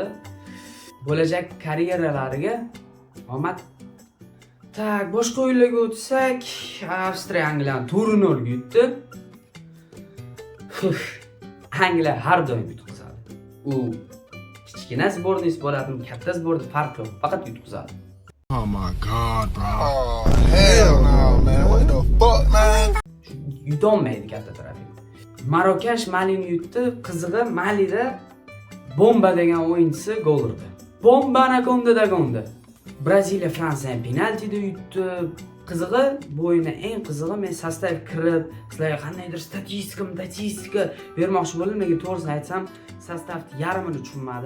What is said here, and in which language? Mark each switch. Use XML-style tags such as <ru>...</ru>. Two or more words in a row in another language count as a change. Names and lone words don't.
<uz>Bo'lajak karyeralariga omad. Tak, boshqa o'yinlarga o'tsak, Avstriya Angliyani 4-0 yutdi. Angliya har doim yutqizadi. U kichkina sborniy bo'ladimi, katta sborniy farqi yo'q, faqat yutqizadi.</uz> <en>Oh my god, bro. Oh hell no, man. What the fuck, man?</en> <uz>Yutolmaydi katta tarafini. Marokash Malini yutdi. Qizig'i Malida Bomba degan o'yinchisi gol urdi. Bomba anakonda gonda. Braziliya Fransiyani penaltida yutdi. Qizig'i, bu o'yinda eng qizig'i, men sostav kirib, sizlarga qandaydir statistika bermoqchi bo'ldim, lekin to'g'risini aytsam, sostavni yarmini tushunmadim.</uz>